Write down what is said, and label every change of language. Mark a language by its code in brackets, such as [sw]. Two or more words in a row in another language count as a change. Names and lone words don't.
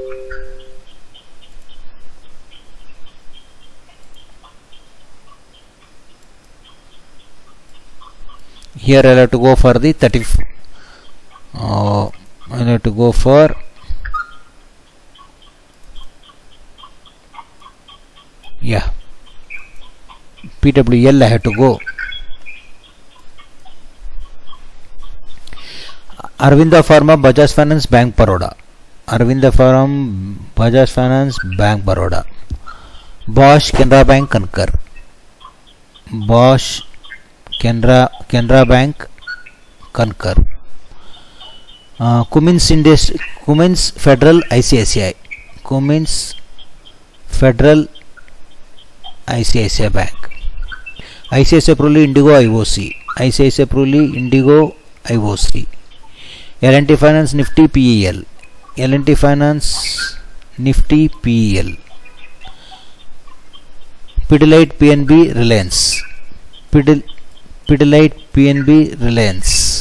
[en] Here I'll have to go for the 30. I'll have to go for PWL. I have to go. Arvinda Pharma, Bajaj Finance, Bank Baroda. Arvinda Pharma, Bajaj Finance, Bank Baroda. Bosch, Canara Bank, Concur. Bosch, Canara Bank, Concur. Cummins Federal, ICICI. Cummins Federal, ICICI Bank. ICICI Pruli, Indigo, IOC. ICICI Pruli, Indigo, IOC. L&T Finance, Nifty, PEL. L&T Finance, Nifty, PEL. Pidilite, PNB, Reliance. Pidilite, PNB, Reliance.